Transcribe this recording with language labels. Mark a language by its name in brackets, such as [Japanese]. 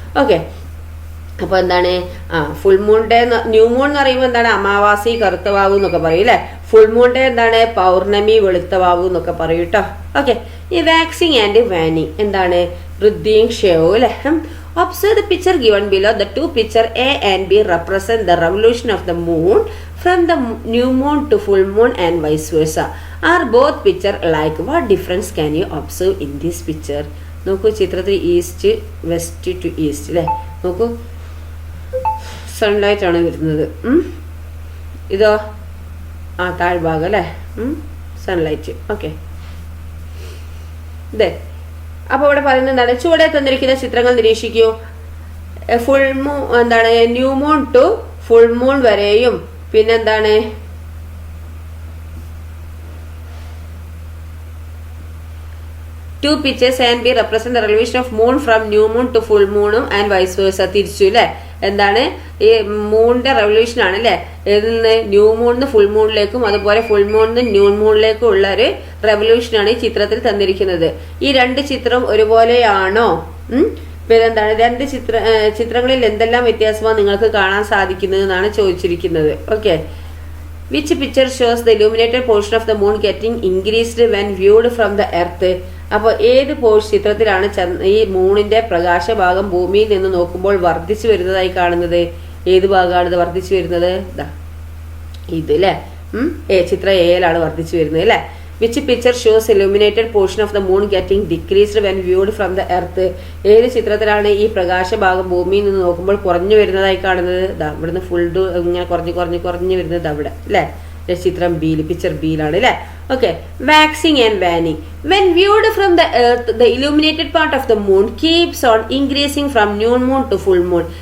[Malayalam] Okay, അപ്പൊ എന്താണ്, full moon day, new moon എന്ന് പറയുമ്പോൾ എന്താണ്, അമാവാസി കറുത്ത വാവു എന്നൊക്കെ പറയും അല്ലെ. ഫുൾ മൂൺ ഡേ എന്താണ്, പൗർണമി വെളുത്ത വാവു എന്നൊക്കെ പറയും കേട്ടോ. ഓക്കെ, ഈ വാക്സിങ് ആൻഡ് വാനിങ് എന്താണ്, വൃദ്ധിയും ക്ഷയവും അല്ലെ. [English] Observe the picture given below. The two picture A and B represent the revolution of the moon from the new moon to full moon and vice versa. Are both picture alike? What difference can you observe in this picture? [Malayalam] നോക്കൂ, ചിത്രത്തിൽ east west to east അല്ലേ. നോക്കൂ, sunlight ആണ് വരുന്നത്. ഇതോ താഴ്ഭാഗം അല്ലേ, sunlight. Okay, ഇതേ. അപ്പൊ ഇവിടെ പറയുന്നത് എന്താണ്, ചുവടെ തന്നിരിക്കുന്ന ചിത്രങ്ങൾ നിരീക്ഷിക്കൂ. ഫുൾ മൂൺ എന്താണ്, new moon to full moon വരെയും പിന്നെന്താണ്, [English] two pictures and B represent the revolution of moon from new moon to full moon and vice versa. [Malayalam] തിരിച്ചു അല്ലെ, എന്താണ് ഈ മൂണിന്റെ റെവല്യൂഷൻ ആണ് അല്ലെ, ന്യൂ മൂണിന്ന് ഫുൾ മൂണിലേക്കും അതുപോലെ ഫുൾ മൂണിന്ന് ന്യൂ മൂണിലേക്കും ഉള്ള ഒരു റെവല്യൂഷൻ ആണ് ഈ ചിത്രത്തിൽ തന്നിരിക്കുന്നത്. ഈ രണ്ട് ചിത്രം ഒരുപോലെയാണോ? പിന്നെ എന്താണ്, രണ്ട് ചിത്രങ്ങളിൽ എന്തെല്ലാം വ്യത്യാസമാണ് നിങ്ങൾക്ക് കാണാൻ സാധിക്കുന്നത് എന്നാണ് ചോദിച്ചിരിക്കുന്നത്. [English] Okay, which picture shows the illuminated portion of the moon getting increased when viewed from the earth? [Malayalam] അപ്പോൾ ഏത് ചിത്രത്തിലാണ് ഈ മൂണിന്റെ പ്രകാശഭാഗം ഭൂമിയിൽ നിന്ന് നോക്കുമ്പോൾ വർദ്ധിച്ചു വരുന്നതായി കാണുന്നത്? ഏത് ഭാഗമാണ് ഇത് വർദ്ധിച്ചു വരുന്നത്? ഇത് അല്ലേ, ചിത്രം എയിലാണ് വർദ്ധിച്ചു വരുന്നത് അല്ലേ. [English] Which picture shows illuminated portion of the moon getting decreased when viewed from the earth? [Malayalam] ഏത് ചിത്രത്തിലാണ് ഈ പ്രകാശഭാഗം ഭൂമിയിൽ നിന്ന് നോക്കുമ്പോൾ കുറഞ്ഞു വരുന്നതായി കാണുന്നത്? ഇവിടുന്ന് ഫുൾ ഇങ്ങനെ കുറഞ്ഞു വരുന്നത് അവിടെ അല്ലേ. ചിത്രം ബിയിൽ, പിക്ചർ ബിയിലാണ് അല്ലെ. Okay, waxing and വാനിങ്. [English] When viewed from the earth the illuminated part of the moon keeps on increasing from new moon to full moon.